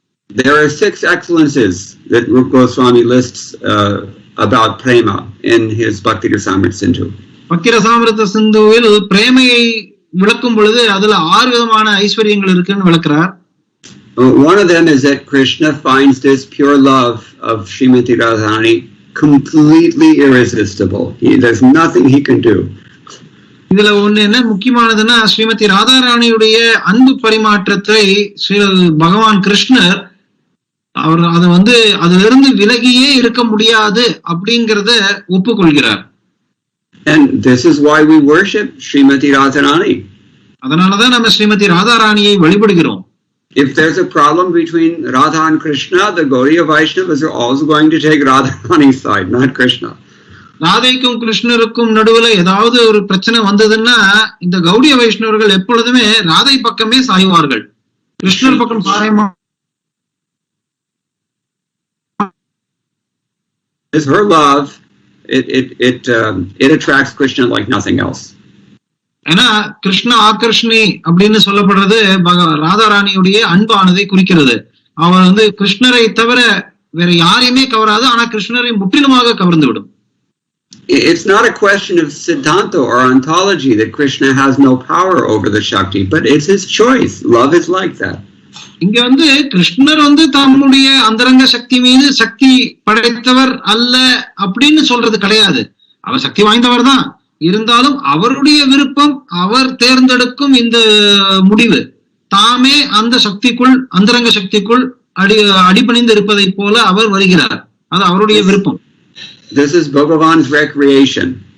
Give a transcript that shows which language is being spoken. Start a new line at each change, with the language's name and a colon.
English: There are 6 excellences that Rupa Goswami lists about prema in his Bhakti Rasamrita Sindhu. Bhakti
Tamil: Rasamrita Sindhuவில் பிரேமையை விளக்கும் பொழுது அதுல 6 விதமான ஐஸ்வரியங்கள் இருக்குன்னு விளக்குறார்.
English: One of them is that Krishna finds this pure love of Srimati Radharani completely irresistible. There's nothing he can do.
Tamil: இதுல ஒண்ணு என்ன முக்கியமானதுன்னா ஸ்ரீமதி ராதாராணியுடைய அன்பு பரிமாற்றத்தை பகவான் கிருஷ்ணர் அவர் அதை வந்து அதிலிருந்து விலகியே இருக்க முடியாது அப்படிங்கறத ஒப்புக்கொள்கிறார்.
English: And this is why we worship Srimati Radharani.
Tamil: அதனாலதான் நம்ம Srimathi ராதாராணியை வழிபடுகிறோம்.
English: If there's a problem between Radha and Krishna, the Gaudiya Vaishnavas are also going to take Radharani's side, not Krishna.
Tamil: ராதைக்கும் கிருஷ்ணருக்கும் நடுவுல ஏதாவது ஒரு பிரச்சனை வந்ததுன்னா இந்த கௌடிய வைஷ்ணவர்கள் எப்பொழுதுமே ராதை பக்கமே சாய்வார்கள், கிருஷ்ணர் பக்கம் சாயமா.
English: Is her love, it attracts Krishna like nothing else.
Tamil: ஏன்னா கிருஷ்ண ஆகர்ஷணி அப்படின்னு சொல்லப்படுறது ராதாராணியுடைய அன்பானதை குறிக்கிறது. அவன் வந்து கிருஷ்ணரை தவிர வேற யாரையுமே கவராது, ஆனா கிருஷ்ணரை முற்றிலுமாக கவர்ந்து விடும்.
English: It's not a question of Siddhanta or ontology that Krishna has no power over the Shakti, but it's his choice. Love is like that.
Tamil: இங்க வந்து கிருஷ்ணர் வந்து தம்முடைய அந்தரங்க சக்தி மீது சக்தி படைத்தவர் அல்ல அப்படின்னு சொல்றது கிடையாது. அவர் சக்தி வாய்ந்தவர் தான், இருந்தாலும் அவருடைய விருப்பம், அவர் தேர்ந்தெடுக்கும் இந்த முடிவு தாமே அந்த சக்திக்குள் அந்தரங்க சக்திக்குள் அடிபணிந்து இருப்பதை போல அவர் வருகிறார். அது அவருடைய விருப்பம்.
English: This is Bhagavan's recreation.